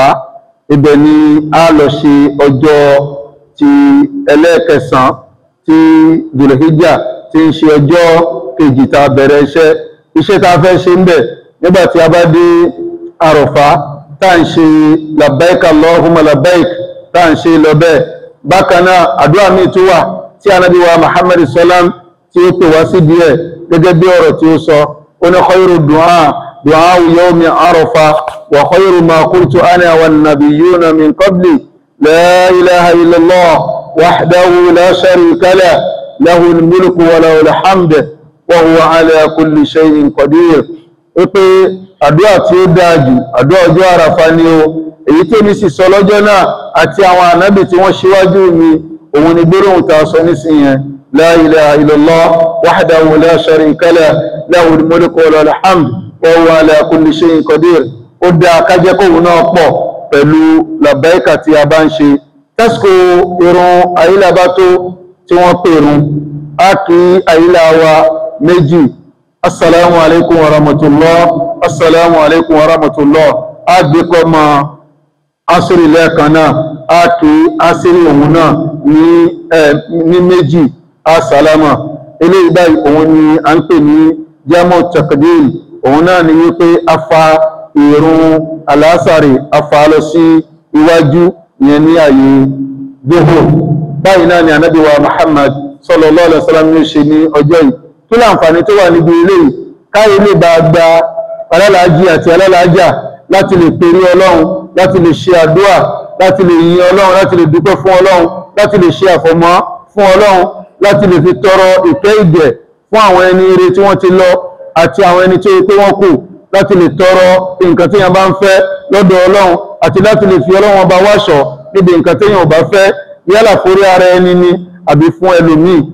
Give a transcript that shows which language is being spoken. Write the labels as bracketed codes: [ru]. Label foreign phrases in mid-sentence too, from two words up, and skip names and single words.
[yo] Ibẹ̀ ni a lọ ṣe ọjọ́ ti ẹlẹ́ẹ̀kẹsàn tí Dhul-Hijjah tí ń ṣe ọjọ́ kejì tá bẹ̀rẹ̀ iṣẹ́ tá fẹ́ ṣe ń bẹ̀. Nígbàtí a bá dé Àrọ̀fá tá ń ṣe [ar] لبيك اللهم لبيك [yo] tá ń ṣe lọ bẹ́ẹ̀. Bákan náà àdúrà míì tó wà tí Ànábì wa Muhammad sallam tí ó pè wá sí díẹ̀ gẹ́gẹ́ bí ọ̀rọ̀ tí ó sọ. Ó ní [ar] خير دعاء يوم عرفة وخير ما قلت أنا والنبيون من قبلي لا إله إلا الله وحده لا شريك له له الملك وله الحمد وهو على كل شيء قدير. [yo] Ó pé àdúrà tí ó dáa jù àdúrà ọjọ́ Àràfá ni o, èyí tí mi sì sọ lọ́jọ́ náà àti àwọn ànábì tí wọ́n ṣíwájú mi, òun ni gbólóhùn tá sọ nísìnyẹn [ar] لا إله إلا الله وحده لا شريك له له الملك وله الحمد وهو على كل شيء قدير. [yo] Ó dáa ká jẹ́ kóhun náà pọ̀ pẹ̀lú làbáíkà tí a bá ń ṣe. Tásìkò ìrun àyílà bá tó tí wọ́n pèrún, a kí àyílà wa méjì. [ar] السلام عليكم ورحمة الله، السلام عليكم ورحمة الله. [yo] A gbé kọ́ mọ́ asiri lẹ́ẹ̀kan náà, a kí asiri òun náà ní méjì, assalamu. Eléyìí báyìí òun ni a ń pè ní [ar] جمع تقديم. [yo] Òun náà ni wípé a fa ìrun alásàrì, a fa lọ sí iwájú yẹn ní àyè Dhuhr. Báyìí náà ni Ànábì wa Muhammad [ar] صلى الله عليه وسلم [yo] ní ṣe ní ọjọ́ yìí. Kí láǹfààní tó wà níbi ilé yìí? Káyé lè bá gba alálàájì àti alálàájà láti lè pèrè Ọlọ́run, láti lè ṣe àdúà, láti lè yin Ọlọ́run, láti lè dúpẹ́ fún Ọlọ́run, láti lè ṣe àfọ̀mọ́ fún Ọlọ́run, láti lè fi tọrọ ìkẹ́ ìgẹ̀ fún àwọn ẹni ire tí wọ́n ti lọ àti àwọn ẹni tí ó pé wọ́n kù, láti lè tọrọ nǹkan tí yẹn bá ń fẹ́ lọ́dọ̀ Ọlọ́run àti láti lè fi Ọlọ́run ọba wáṣọ níbi nǹkan tí yẹn ò bá fẹ́ yálà fórí ara ẹni ni àbí fún ẹlòmíì.